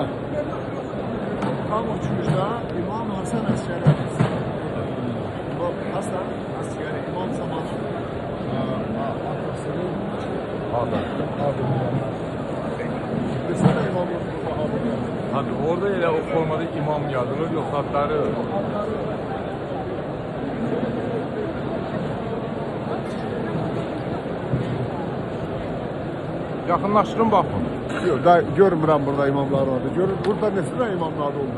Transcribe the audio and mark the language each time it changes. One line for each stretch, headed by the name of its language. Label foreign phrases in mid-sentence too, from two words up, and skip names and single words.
Turkish: Tam üçüncüde İmam Hasan Askeri Aleyhisselam. Hasan Askeri İmam Zaman arkasının Adı. Mesela İmamın adı.
Azerbaijani: Tabii orada elə o formada imam yazılır, yox adları. Yaxınlaşdırın baxın. Yok, da görmürəm burada imamlar vardı. Görün, burada neçə imamlar oldu?